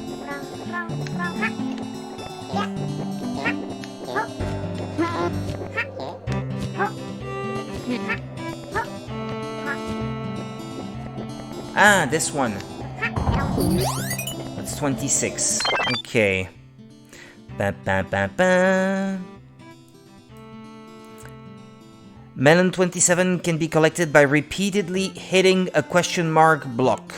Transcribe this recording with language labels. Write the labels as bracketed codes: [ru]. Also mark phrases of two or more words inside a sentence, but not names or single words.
[en] Ah, this one. That's 26. Okay. Ba ba ba ba. Melon 27 can be collected by repeatedly hitting a question mark block.